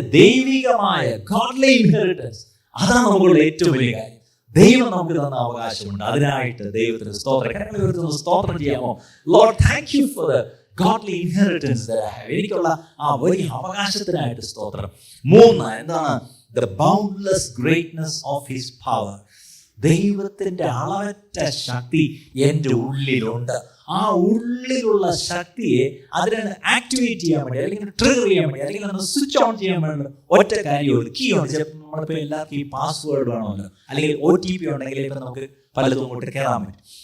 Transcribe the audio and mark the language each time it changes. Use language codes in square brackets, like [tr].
[ml] ദൈവികമായ [en] Godly inheritance. [ml] അതാണ് നമുക്കുള്ള ഏറ്റവും വലിയ കാര്യം. ദൈവം നമുക്ക് തന്ന അവകാശമുണ്ട്. അതിനായിട്ട് ദൈവത്തിന് സ്തോത്രം. സ്തോത്രം ചെയ്യാമോ? [en] Lord, thank you for the godly inheritance that I have. [ml] എനിക്കുള്ള ആ വലിയ അവകാശത്തിനായിട്ട് സ്തോത്രം. 3, എന്താണ്? [en] The boundless greatness of his power. [ml] ദൈവത്തിന്റെ അളവറ്റ ശക്തി എൻ്റെ ഉള്ളിലുണ്ട്. ആ ഉള്ളിലുള്ള ശക്തിയെ അതിനെ ആക്ടിവേറ്റ് ചെയ്യാൻ വേണ്ടി, അല്ലെങ്കിൽ ട്രിഗർ ചെയ്യാൻ വേണ്ടി, അല്ലെങ്കിൽ സ്വിച്ച് ഓൺ ചെയ്യാൻ വേണ്ടി ഒറ്റ കാര്യമുള്ളൂ, കീ ഉണ്ട്. നമ്മളിപ്പോൾ എല്ലാവർക്കും ഈ പാസ്വേഡ് വേണമല്ലോ, അല്ലെങ്കിൽ OTP ഉണ്ടെങ്കിൽ ഇപ്പം നമുക്ക് പലതും കൊണ്ട് കയറാൻ പറ്റും.